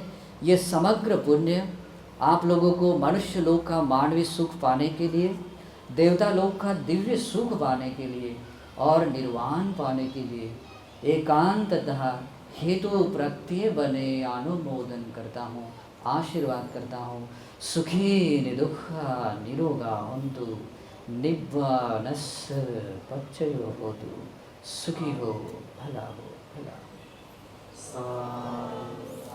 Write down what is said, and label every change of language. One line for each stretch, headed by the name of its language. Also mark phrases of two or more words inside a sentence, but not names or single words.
Hindi: ये समग्र पुण्य आप लोगों को मनुष्य लोक का मानवीय सुख पाने के लिए, देवता लोक का दिव्य सुख पाने के लिए और निर्वाण पाने के लिए एकांततः हेतु प्रत्यय बने अनुमोदन करता हूँ, आशीर्वाद करता हूँ।
Pali: सुखी निदुःखा निरोगा हन्तु निब्बानस्य पच्चयो होतु।
Hindi: सुखी हो, भला हो, भला हो।